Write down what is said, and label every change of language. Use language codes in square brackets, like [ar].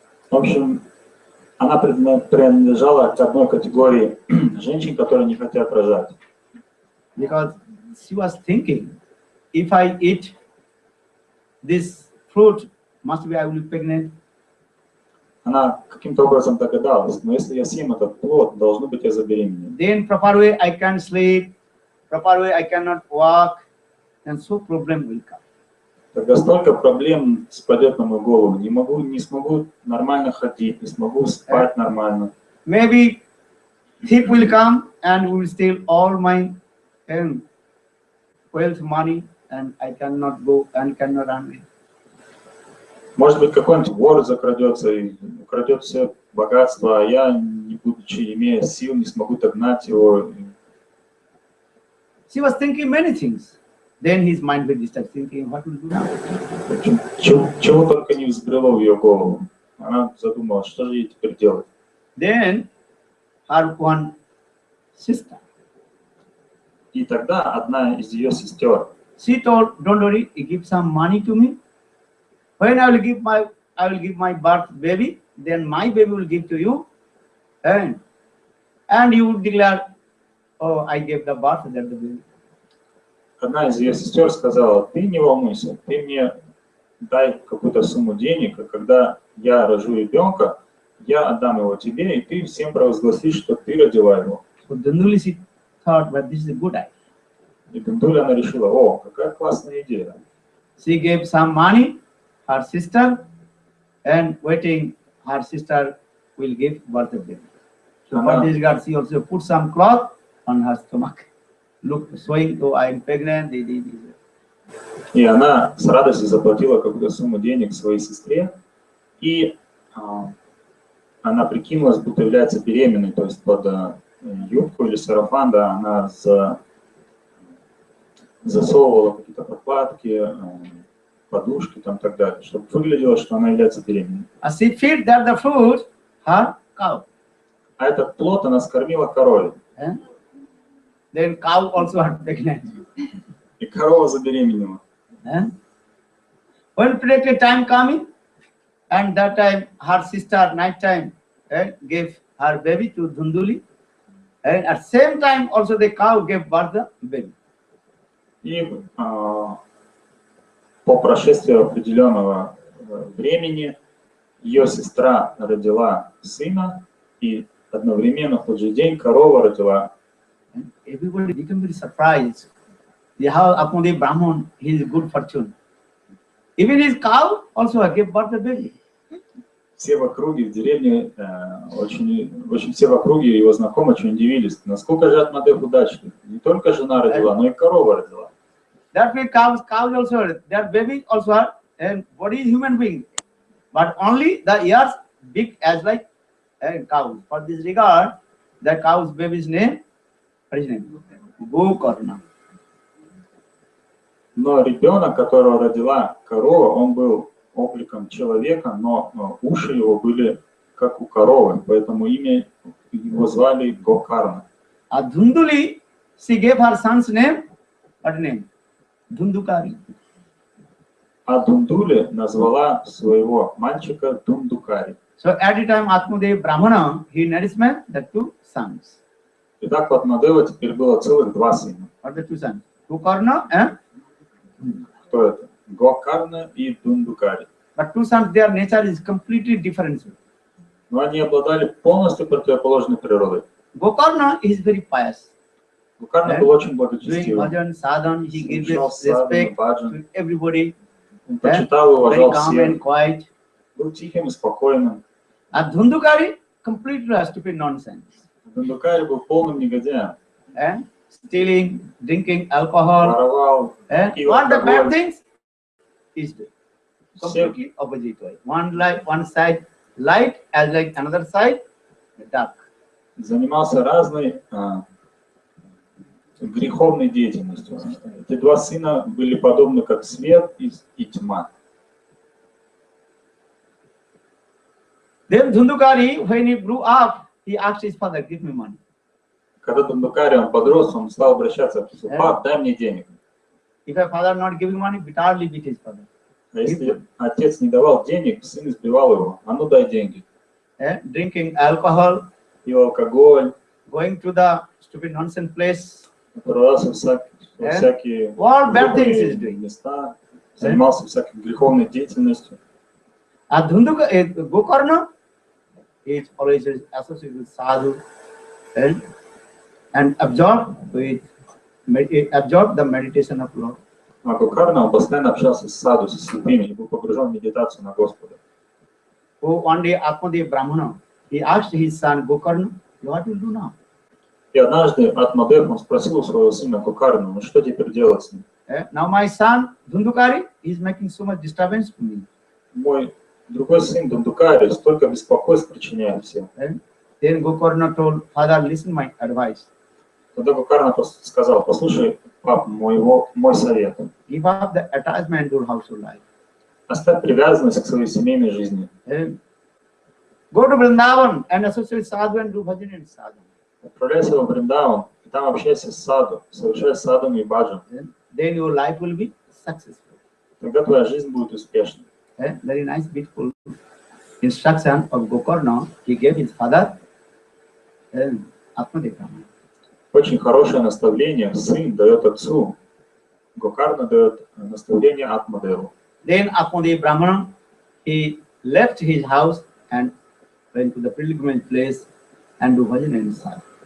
[ru] В общем, она принадлежала к одной категории женщин, которые не хотят рожать. [en] Because she was thinking, if I eat this fruit, must be I will be pregnant. [ru] Она каким-то образом догадалась, но если я съем этот плод, должно быть я забеременею. [en] Then proper way I can sleep, proper way I cannot walk, and so problem will come. [ru] Тогда столько проблем спадет на мою голову. Не смогу нормально ходить, не смогу спать нормально. [en] Maybe thief will come and will steal all my wealth, money, and I cannot go and cannot earn it. [ru] Может быть, какой-нибудь вор закрадется и украдет все богатство, а я, не будучи, имея сил, не смогу догнать его. [en] She was thinking many things. Then his mind will start thinking, what will do now? [ru] Чего только не взбрело в ее голову. Она задумалась, что же ей теперь делать. [en] Then her one sister. [ru] И тогда одна из ее сестер, [en] She told, don't worry, you give some money to me. When I will give my birth baby, then my baby will give to you, and you will declare, oh, I gave the birth to that baby. [ru] одна из ее сестер сказала, ты не волнуйся, ты мне дай какую-то сумму денег, и когда я рожу ребенка, я отдам его тебе, и ты всем провозгласишь, что ты родила его. [en] So Dhunduli, she thought, but this is a good idea. [ru] И Дундуля, она решила, о, какая классная идея. [en] She gave some money, her sister, and waiting, her sister will give birth to baby. So for this God, she also put some cloth on her stomach. Look, showing, oh, I am pregnant. [ru] И она с радостью заплатила какую-то сумму денег своей сестре, и она прикинулась, будто является беременной, то есть под юбку или сарафан, да, она засовывала какие-то прокладки, подушки там, и так далее, чтобы выглядело, что она является беременной. [en] She fed that the fruit, her cow. [ru] А этот плод она скормила корове. [en] Then cow also had pregnant. [ru] И корова забеременела. [en] When predicted time coming, and that time her sister night time gave her baby to Dhunduli, and at same time also the cow gave birth to baby. [ru] И по прошествии определенного времени ее сестра родила сына, и одновременно в тот же день корова родила. [en] And everybody became very surprised. How Atmadev Brahman, his good fortune. Even his cow also gave birth to baby. [ru] Все в округе, в деревне, очень все в округе его знакомые очень удивились, насколько же Атмадев удачлив. Не только жена родила, но и корова родила. [en] That way cows also, that baby also had, and body is human being, but only the ears big as like cows. For this regard, the cow's baby's name, what is his name? Gokarna. [ru] Но ребенок, которого родила корова, он был обликом человека, но уши его были как у коровы, поэтому имя его звали Гокарна. [en] A Dhunduli, she gave her son's name, what name? Dhundukari. [ru] А Дундули назвала своего мальчика Дундукари. [en] So at the time Atmadev Brahmana, he nourishment the two sons. [ru] Итак, у Атмадева теперь было целых два сына. [en] What the two sons? Gokarna and [ru] Кто это? Гокарна и Дундукари. [en] but two sons, their nature is completely different. [ru] Но они обладали полностью противоположной природой. [en] Gokarna is very pious. [ru] Гокарна был очень [en] Doing [ru] благочестивым. [en] bhajan, sadhan, he gives [ru] Совершал садхану, [en] respect [ru] баджан. [en] to everybody. [ru] Он почитал и [en] Very [ru] уважал [en] calm and [ru] всех. [en] quiet. [ru] Был тихим и спокойным. [en] And Dhundukari, completely stupid nonsense. [ru] Дундукари был полным негодяем. [en] Stealing, drinking alcohol. [ru] Воровал, пил [en] All the bad [ru] алкоголь. [en] things is doing. completely opposite way. One side light, as like another side dark. [ru] Занимался разной греховной деятельностью. Эти два сына были подобны как свет и тьма. [en] Then Dhundukari, when he grew up, he asked his father, "Give me money." [ru] Когда Dhuндукари он подрос, он стал обращаться к отцу: пап, дай мне денег. [en] If a father not giving money, bitterly beat his father. [ru] А если отец не давал денег, сын избивал его: а ну дай деньги. [en] Drinking alcohol, [ru] Пил алкоголь, [en] going to the stupid nonsense place, [ru] отправлялся в всякие [en] all bad things he is doing. [ru] места, занимался всякой греховной деятельностью. [en] Gokarna is always associated with sadhu and absorbed the meditation of Lord. [ru] А Гокарна, он постоянно общался с саду, со святыми, и был погружен в медитацию на Господа. [en] One day, Atmadev Brahmana, he asked his son Gokarna, "What will you do now?" [ru] И однажды Атмадев, он спросил у своего сына Гокарну: ну что теперь делать с ним? [en] Now my son Dhundukari is making so much disturbance to me. [ru] Мой другой сын Dhuндукари столько беспокойств причиняет всем. [en] Then Gokarna told, "Father, listen my advice. [ru] Тогда Гокарна сказал: послушай, пап, мой совет. [en] Give up the attachment to household life. [ru] Оставь привязанность к своей семейной жизни. [en] Go to Vrindavan and associate with sadhu and do bhajan and sadhu. [ru] Отправляйся во Вриндаван, и там общайся с саду, совершай саду и баджан. [en] Then your life will be successful." [ru] Тогда твоя жизнь будет успешной. [en] Very nice, beautiful instruction of Gokarna he gave his father, Atmadev Brahmana. [ru] Очень хорошее наставление сын дает отцу. Гокарна дает наставление Атмадеву. [en] Then Atmadev Brahmana, he left his house and went to the pilgrimage place and do bhajan and sadhu.